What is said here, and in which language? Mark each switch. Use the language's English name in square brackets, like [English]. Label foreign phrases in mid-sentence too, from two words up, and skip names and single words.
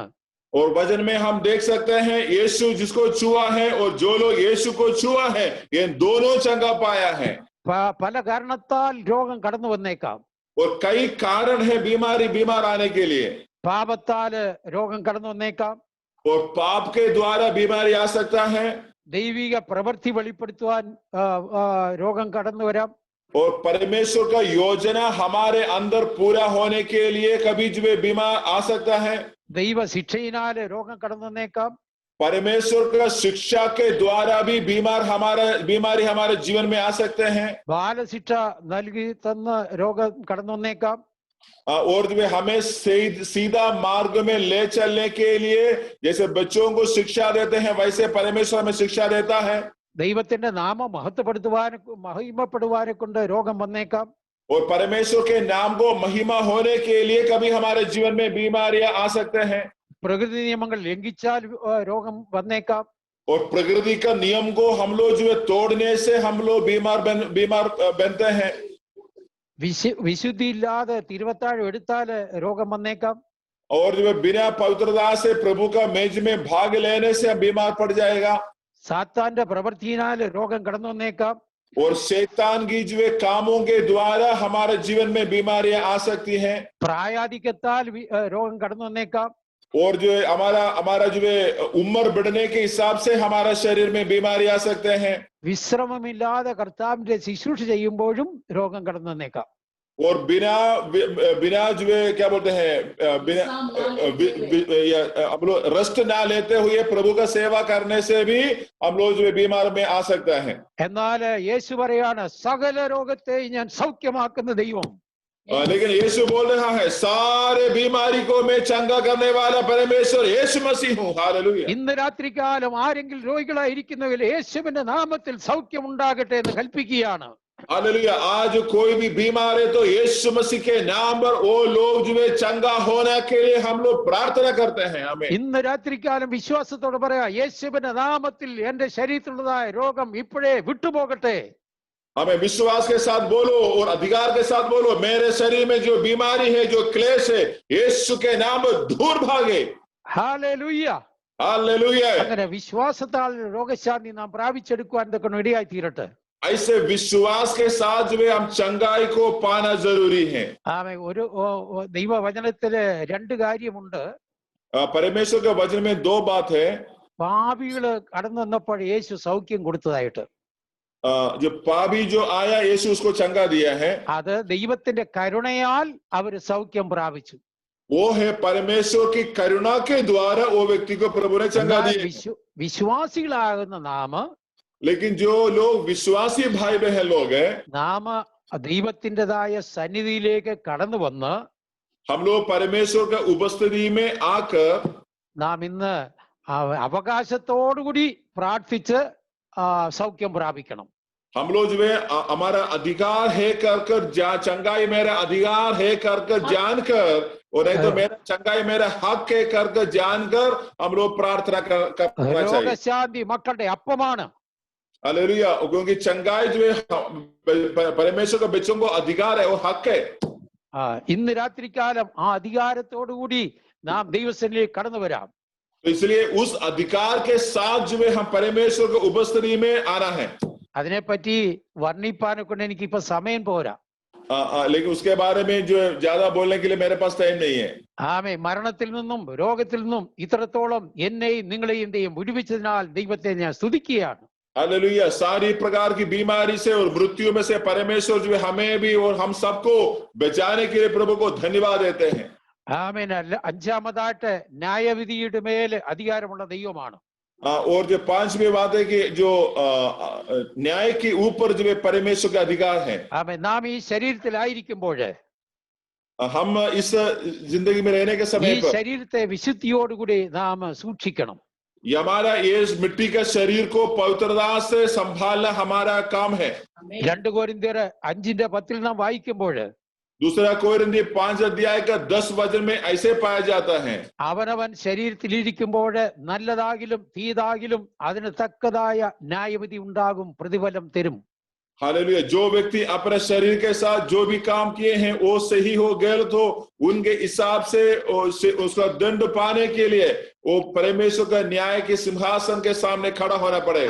[Hindi] और वचन में हम देख सकते हैं यीशु जिसको छुआ है और जो लोग यीशु को छुआ है ये दोनों चंगा पाया है। [Malayalam] പല കാരണത്താൽ രോഗം കടന്നു വന്നേക്കാം. [Hindi] और कई कारण है बीमार आने के लिए। [Malayalam] പാപത്താല് രോഗം കടന്നു വന്നേക്കാം. [Hindi] और पाप के द्वारा बीमारी आ सकता है। [Malayalam] ദൈവിക പ്രവൃത്തി വെളിപ്പെടുത്തുവാൻ രോഗം കടന്നു വരാം. [Hindi] और परमेश्वर का योजना हमारे अंदर पूरा होने के लिए कभी जो बीमार आ सकता है। [Malayalam] ദൈവ ശിക്ഷയിനാല് രോഗം കടന്നു വന്നേക്കാം. [Hindi] परमेश्वर का शिक्षा के द्वारा भी बीमारी हमारे जीवन में आ सकते हैं। [Malayalam] ബാലശിക്ഷ നൽകി തന്ന രോഗം കടന്നു വന്നേക്കാം. [Hindi] और हमें सीधा मार्ग में ले चलने के लिए जैसे बच्चों को शिक्षा देते हैं वैसे परमेश्वर हमें शिक्षा देता है। [Malayalam] ദൈവത്തിന്റെ നാമം മഹിമപ്പെടുവാനെ കൊണ്ട് രോഗം വന്നേക്കാം. [Hindi] और परमेश्वर के नाम को महिमा होने के लिए कभी हमारे जीवन में बीमारियां आ सकते हैं। [Malayalam] പ്രകൃതി നിയമങ്ങൾ ലംഘിച്ചാൽ രോഗം വന്നേക്കാം. [Hindi] और प्रकृति का नियम को हम लोग जो तोड़ने से हम लोग बीमार बनते हैं। [Malayalam] വിശുദ്ധി ഇല്ലാതെ തിരുവത്താഴം എടുത്താല് രോഗം വന്നേക്കാം. [Hindi] और जो बिना पवित्रता से प्रभु का मेज में भाग लेने से हम बीमार पड़ जाएगा। [Malayalam] സാത്താന്റെ പ്രവൃത്തിയിനാൽ രോഗം കടന്നു വന്നേക്കാം. [Hindi] और शैतान की जो कामों के द्वारा हमारे जीवन में बीमारियां आ सकती हैं। [Malayalam] പ്രായാധിക്യത്താൽ രോഗം കടന്നു വന്നേക്കാം. [Hindi] और जो हमारा जो उम्र बढ़ने के हिसाब से हमारा शरीर में बीमारी आ सकते हैं। [Malayalam] വിശ്രമമില്ലാതെ കർത്താവിന്റെ ശുശ്രൂഷ ചെയ്യുമ്പോഴും രോഗം കടന്നു വന്നേക്കാം. [Hindi] और बिना जो क्या बोलते हैं हम लोग रेस्ट ना लेते हुए प्रभु का सेवा करने से भी हम लोग जो बीमार में आ सकता है। [Malayalam] എന്നാൽ യേശു പറയാണ് സകല രോഗത്തെ ഞാൻ സൗഖ്യമാക്കുന്ന ദൈവം. [Hindi] लेकिन यीशु बोल रहा है सारे बीमारी को मैं चंगा करने वाला परमेश्वर यीशु मसीह हूँ। हालेलुया। [Malayalam] ഇന്ന് രാത്രികാലം ആരെങ്കിലും രോഗികളായിരിക്കുന്നെങ്കിൽ യേശുവിന്റെ നാമത്തിൽ സൗഖ്യം ഉണ്ടാകട്ടെ എന്ന് കൽപ്പിക്കുകയാണ്. [Hindi] हालेलुया। आज कोई भी बीमार है तो यीशु मसीह के नाम पर वो लोग जो चंगा होने के लिए हम लोग प्रार्थना करते हैं। आमीन। [Malayalam] ഇന്ന് രാത്രികാലം വിശ്വാസത്തോടെ പറയാ യേശുവിന്റെ നാമത്തിൽ എന്റെ ശരീരത്തിലുള്ളതായ രോഗം ഇപ്പോഴേ വിട്ടുപോകട്ടെ. [Hindi] हमें विश्वास के साथ बोलो और अधिकार के साथ बोलो मेरे शरीर में जो बीमारी है जो क्लेश है यीशु के नाम पर दूर भागे। [Malayalam] ഹല്ലേലൂയ. [Hindi] हालेलुया। [Malayalam] അങ്ങനെ വിശ്വാസത്താൽ രോഗശാന്തി നാം പ്രാപിച്ചെടുക്കുവാൻ ഇതൊക്കെ ഇടയായി തീരട്ടെ. [Hindi] ऐसे विश्वास के साथ जो हम चंगाई को पाना जरूरी है। [Malayalam] ഒരു ദൈവവചനത്തില് 2 കാര്യമുണ്ട്. [Hindi] परमेश्वर के वचन में 2 बात है। [Malayalam] പാപികള് കടന്നു വന്നപ്പോൾ യേശു സൗഖ്യം കൊടുത്തതായിട്ട്. [Hindi] जो पापी जो आया यीशु उसको चंगा दिया है। [Malayalam] അത് ദൈവത്തിന്റെ കരുണയാൽ അവര് സൗഖ്യം പ്രാപിച്ചു. [Hindi] वो है परमेश्वर की करुणा के द्वारा वो व्यक्ति को प्रभु ने चंगा दिया। [Malayalam] വിശ്വാസികളാകുന്ന നാം, [Hindi] लेकिन जो लोग विश्वासी भाई बहन लोग हैं [Malayalam] നാം ദൈവത്തിൻ്റെതായ സന്നിധിയിലേക്ക് കടന്നു വന്ന് [Hindi] हम लोग परमेश्वर का उपस्थिति में आकर [Malayalam] നാം ഇന്ന് അവകാശത്തോടുകൂടി പ്രാർത്ഥിച്ച് സൗഖ്യം പ്രാപിക്കണം. [Hindi] हम लोग जो है हमारा अधिकार है कर चंगाई मेरा अधिकार है कर जानकर और नहीं तो मेरा चंगाई मेरा हक है कर जानकर हम लोग प्रार्थना करना चाहिए। [Malayalam] രോഗശാന്തി മക്കളുടെ അപ്പമാണ്. [Hindi] हालेलुया। क्योंकि चंगाई जो है परमेश्वर का बच्चों को अधिकार है और हक है। [Malayalam] ഇന്ന് രാത്രികാലം ആ അധികാരത്തോടുകൂടി നാം ദൈവസന്നിധിയിലേക്ക് കടന്നു വരാം. [Hindi] तो इसलिए उस अधिकार के साथ जो है हम परमेश्वर की उपस्थिति में आना है। [Malayalam] അതിനെപ്പറ്റി വർണ്ണിപ്പാനെ കൊണ്ട് എനിക്ക് ഇപ്പൊ സമയം പോരാ. [Hindi] लेकिन उसके बारे में जो ज्यादा बोलने के लिए मेरे पास टाइम नहीं है. [Malayalam] ആമേ. മരണത്തിൽ നിന്നും രോഗത്തിൽ നിന്നും ഇത്രത്തോളം എന്നെയും നിങ്ങളെയും വിടുവിച്ചതിനാൽ ദൈവത്തെ ഞാൻ സ്തുതിക്കുകയാണ്. [Hindi] हालेलुया. सारी प्रकार की बीमारी से और मृत्यु में से परमेश्वर जो हमें भी और हम सबको बचाने के लिए प्रभु को धन्यवाद देते हैं. [Malayalam] ആമേൻ. അഞ്ചാമതായിട്ട് ന്യായവിധിയുടെ മേൽ അധികാരമുള്ള ദൈവമാണ്. [Hindi] और जो पांचवी बात है कि जो न्याय के ऊपर जो परमेश्वर का अधिकार है. [Malayalam] ആമേൻ. നാം ഈ ശരീരത്തിലായിരിക്കുമ്പോൾ [Hindi] हम इस जिंदगी में रहने के समय [Malayalam] ഈ ശരീരത്തെ വിശുദ്ധിയോടുകൂടി നാം സൂക്ഷിക്കണം. [Hindi] हमारा ये मिट्टी का शरीर को पवित्रता से संभालना हमारा काम है. [Malayalam] 2 കൊരിന്ത്യർ 5:10 നാം വായിക്കുമ്പോൾ [Hindi] दूसरा कोरिन्थी 5 अध्याय का 10 वचन में ऐसे पाया जाता है. [Malayalam] അവനവൻ ശരീരത്തിലിരിക്കുമ്പോൾ നല്ലതാകിലും തീതാകിലും അതിന് തക്കതായ ന്യായവിധി ഉണ്ടാകും, പ്രതിഫലം തരും. [Hindi] हालेलुया. जो व्यक्ति अपने शरीर के साथ जो भी काम किए हैं वो सही हो गलत हो उनके हिसाब से उसका दंड पाने के लिए वो परमेश्वर का न्याय के सिंहासन के सामने खड़ा होना पड़ेगा.